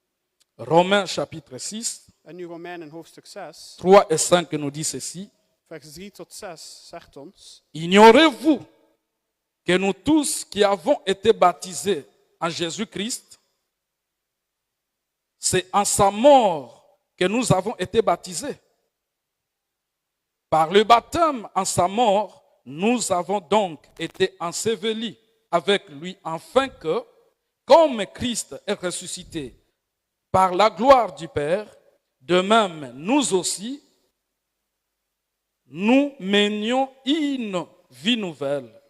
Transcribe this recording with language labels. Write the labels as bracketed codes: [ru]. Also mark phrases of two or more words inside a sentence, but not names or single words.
[fr] Romains chapitre 6, [nl] En nu Romeinen hoofdstuk 6, [fr] 3 et 5 nous dit ceci. [nl] vers 3 tot 6 zegt ons. [fr] Ignorez-vous que nous tous qui avons été baptisés en Jésus-Christ, c'est en sa mort que nous avons été baptisés. Par le baptême en sa mort, nous avons donc été ensevelis avec lui, afin que, comme Christ est ressuscité par la gloire du Père, de même nous aussi, nous menions une vie nouvelle.